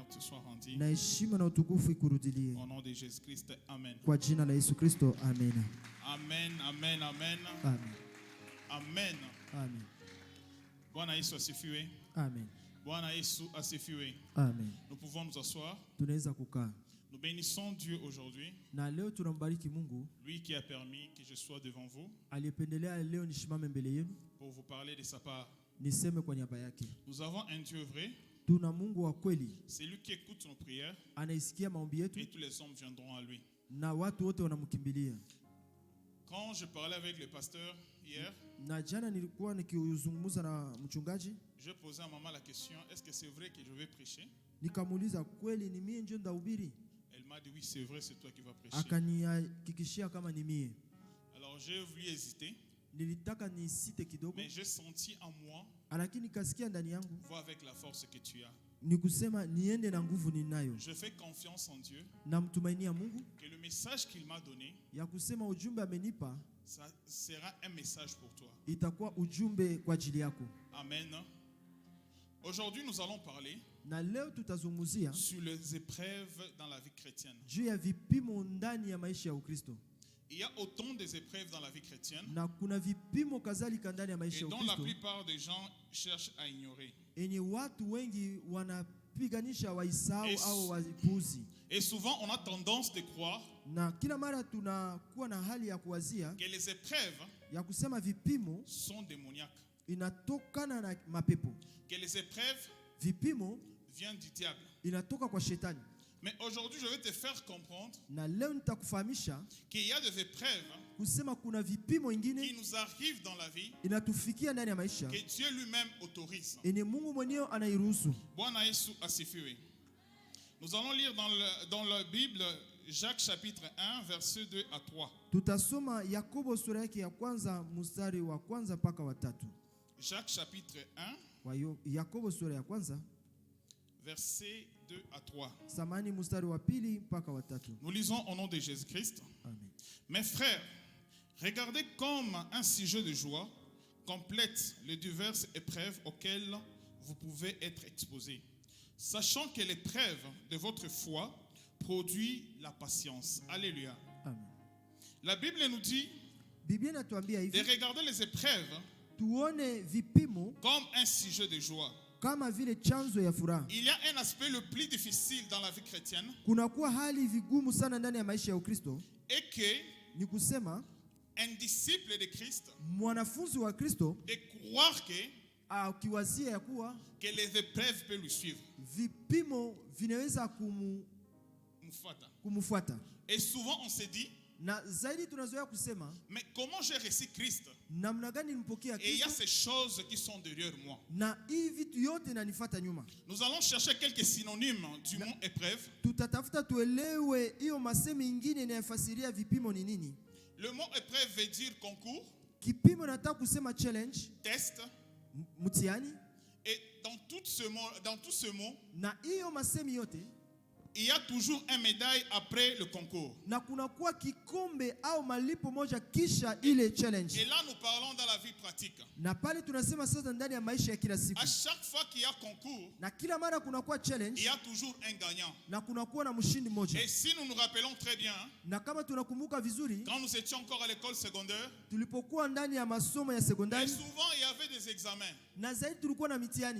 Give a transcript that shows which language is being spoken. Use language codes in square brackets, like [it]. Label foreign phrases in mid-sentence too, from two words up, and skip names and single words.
[fr] soit rendue. [sw] Na heshima na utukufu ikurudilie. [fr] Au nom de Jésus-Christ, Amen. [sw] Kwa jina la Yesu Kristo, amen. Amen, amen, amen. Amen. Amen. Amen. Bwana Yesu asifiwe. Amen. Bwana Yesu asifiwe. Amen. [fr] Nous pouvons nous asseoir. [sw] Tunaweza kukaa. [fr] Nous bénissons Dieu aujourd'hui. [sw] Na leo tunambariki Mungu. [fr] Lui qui a permis que je sois devant vous. [sw] Aliyependelea leo nishimame mbele yenu. [fr] Pour vous parler de sa part. [sw] Niseme kwa niaba yake. [fr] Nous avons un Dieu vrai. [sw] Tuna Mungu wa kweli. [fr] C'est lui qui écoute nos prières. [sw] Anaisikia maombi yetu. [fr] Et tous les hommes viendront à lui. [sw] Na watu wote wanamkimbilia. [fr] Quand je parlais avec le pasteur hier, [sw] na jana nilikuwa nikizungumza na mchungaji, [fr] je posais à maman la question, est-ce que c'est vrai que je vais prêcher? [sw] Nikamuuliza kweli ni mie ndio ndahubiri? [fr] Elle m'a dit oui, c'est vrai, c'est toi qui vas prêcher. [sw] Akanihakikishia kama ni mie. [fr] Alors j'ai voulu hésiter. [sw] Nilitaka nisite kidogo. [fr] Mais j'ai senti en moi, [sw] lakini nikasikia ndani yangu, [fr] vois avec la force que tu as. [sw] Nikusema niende na nguvu ninayo. [fr] Je fais confiance en Dieu. [sw] Namtumainia Mungu. [fr] Que le message qu'il m'a donné, [sw] ya kusema ujumbe amenipa, [fr] ça sera un message pour toi. [sw] Itakuwa ujumbe kwa ajili yako. Amen. [fr] Aujourd'hui, nous allons parler [sw] na leo tutazungumzia [fr] sur les épreuves dans la vie chrétienne. [sw] Juu ya vipimo ndani ya maisha ya Ukristo. [fr] Il y a autant des épreuves dans la vie chrétienne. [sw] Na kuna vipimo kadhalika ndani ya maisha ya Ukristo. [fr] Et dont la plupart des gens cherchent à ignorer. [sw] Enye watu wengi wanapiganisha waisahau au wapuuzi. [fr] Et souvent on a tendance de croire [sw] na kila mara tunakuwa na hali ya kuwazia [fr] que les épreuves [sw] ya kusema vipimo [fr] sont démoniaques. [sw] Inatokana na mapepo. [fr] Que les épreuves [sw] vipimo [fr] viennent du diable. [sw] Inatoka kwa shetani. [fr] Mais aujourd'hui, je vais te faire comprendre qu'il y a des épreuves qui nous arrivent dans la vie que Dieu lui-même autorise. [sw] Bwana Yesu asifiwe. [fr] Nous allons lire dans la Bible Jacques chapitre 1 verset 2 à 3. [sw] Tutasoma Yakobo sura yake ya kwanza mstari wa kwanza mpaka wa 3. [fr] Jacques chapitre 1 [sw] Yakobo sura ya kwanza [fr] verset 2 à 3. [sw] Samani mstari wa pili mpaka wa 3. [fr] Nous lisons au nom de Jésus-Christ. Amen. Mes frères, regardez comme un sujet de joie complète les diverses épreuves auxquelles vous pouvez être exposés, sachant que l'épreuve de votre foi produit la patience. Alléluia. Amen. La Bible nous dit de regarder les épreuves comme un sujet de joie. [sw] Kama vile chanzo ya furaha. [fr] Il y a un aspect le plus difficile dans la vie chrétienne. [sw] Kuna kuwa hali vigumu sana ndani ya maisha ya Ukristo. [fr] Et que [sw] ni kusema [fr] un disciple de Christ, [sw] mwanafunzi wa Kristo, [fr] de croire que [sw] akiwazia ya kuwa [fr] que les épreuves peuvent lui suivre. [sw] Vipimo vinaweza kumfuata. [fr] Et souvent on se dit, [sw] na zaidi tunazoea kusema, [fr] mais comment j'ai reçu Christ? [sw] Namna gani nimpokea Kristo? [fr] Et il y a ces choses qui sont derrière moi. [sw] Na hivi vitu yote inanifuata nyuma. [fr] Nous allons chercher quelques synonymes du mot épreuve. [sw] Tutatafuta tuelewe hiyo masemi ingine inayofasiria vipimo ni nini. [fr] Le mot épreuve veut dire concours. [sw] Kipimo nataka kusema challenge, test, mtihani. [fr] Et dans tout ce mot, [sw] na hiyo masemi yote, [fr] il y a toujours un médaille après le concours. [sw] Na kuna kuwa kikombe au malipo moja kisha ile challenge. [fr] Et là nous parlons dans la vie pratique. [sw] Na pale tunasema sasa ndani ya maisha ya kila siku. [fr] À chaque fois qu'il y a concours, [sw] na kila mara kuna kuwa challenge, [fr] il y a toujours un gagnant. [sw] Na kuna kuwa na mshindi mmoja. [fr] Et si nous nous rappelons très bien, [sw] na kama tunakumbuka vizuri, [fr] quand nous étions encore à l'école secondaire, [sw] tulipokuwa ndani ya masomo ya sekondari, [fr] souvent il y avait des examens. [sw] Na zaidi tulikuwa na mitihani.